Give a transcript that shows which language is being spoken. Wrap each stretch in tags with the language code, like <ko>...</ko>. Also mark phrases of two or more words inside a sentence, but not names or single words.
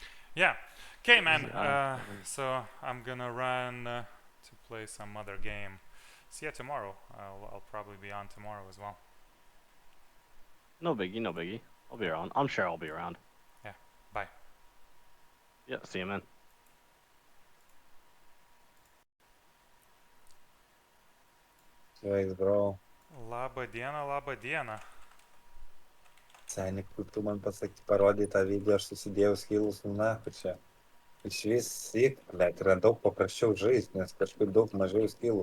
<en>Yeah. Okay, man. Yeah. So I'm gonna run to play some other game. See ya tomorrow. I'll probably be on tomorrow as well. No biggie, no biggie. I'll be around. I'm sure I'll be around. Yeah. Bye. Yeah, see you, man.</en> <lt>Sveiks, bro. Labą dieną, labą dieną. Seniai, kur tu man parodai tą video, aš susidėjau skilus, na, kur čia. Iš vis, bet yra daug paprasčiau žaisti, nes kažkaip daug mažiau skilų.</lt>